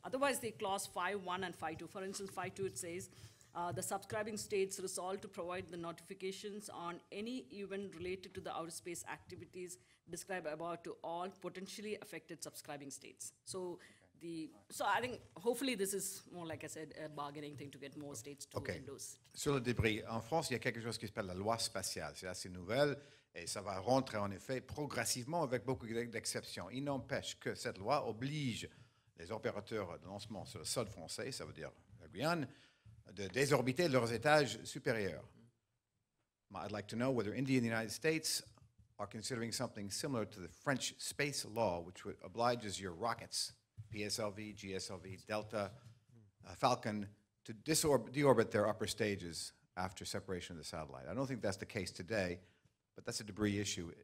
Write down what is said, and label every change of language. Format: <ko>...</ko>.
<en>Otherwise, the clause 5.1 and 5.2, for instance, 5.2 it says, the subscribing states resolve to provide the notifications on any event related to the outer space activities described above to all potentially affected subscribing states. So I think hopefully this is more, like I said, a bargaining thing to get more states to endorse.</en> <fr>Sur le débris, en France, il y a quelque chose qui s'appelle la loi spatiale. C'est assez nouvelle et ça va rentrer en effet progressivement avec beaucoup d'exceptions. Il n'empêche que cette loi oblige les opérateurs de lancement sur le sol français, ça veut dire la Guyane, de désorbiter leurs étages supérieurs.</fr> <en>I'd like to know whether India and the United States are considering something similar to the French space law, which obliges your rockets, PSLV, GSLV, Delta, Falcon, to deorbit their upper stages after separation of the satellite. I don't think that's the case today, but that's a debris issue.</en>